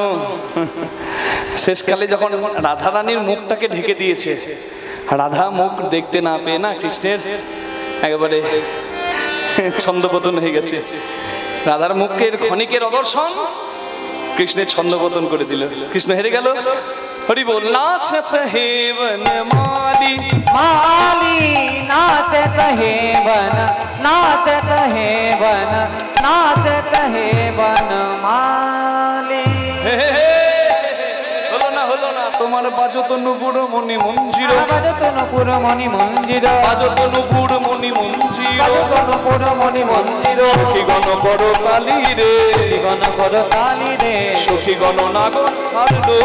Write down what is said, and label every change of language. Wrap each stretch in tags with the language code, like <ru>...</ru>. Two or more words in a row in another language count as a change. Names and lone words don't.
<bn>শেষকালে যখন রাধা রানীর মুখটাকে ঢেকে দিয়েছে, রাধা মুখ দেখতে না পেয়ে না কৃষ্ণের একেবারে ছন্দপতন হয়ে গেছে। রাধার মুখের ক্ষণিকের অদর্শন কৃষ্ণের ছন্দপতন করে দিল, কৃষ্ণ হেরে গেল। হরি বল। নাচত হে বন মালি মালী নাচত হে বন, নাচত হে বন, নাচত হে বন মালী। হলো না তোমার বাজত নুপুর মণি মঞ্জির, বাজত নুপুর মণি মঞ্জির, বাজত নুপুর মণি মঞ্জির, বাজত নুপুর মণি মঞ্জির। সখীগণ কর কালী রে, সখীগণ কর কালী রে, সখীগণ নাগর হারলো,</bn>